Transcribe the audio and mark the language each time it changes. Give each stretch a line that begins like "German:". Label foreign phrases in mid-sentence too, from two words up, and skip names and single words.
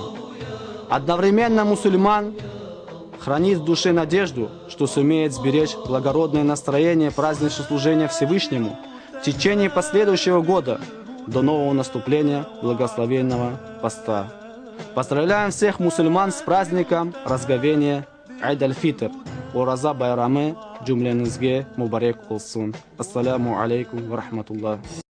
Russian: Одновременно мусульман хранит в душе надежду, что сумеет сберечь благородное настроение праздничного служения Всевышнему в течение последующего года до нового наступления благословенного поста. Поздравляем всех мусульман с праздником разговения Айд-аль-Фитр.
Crimean Tatar: Ураза Байрамы джумленизге мубарек олсун.
Arabic: السلام عليكم ورحمة الله.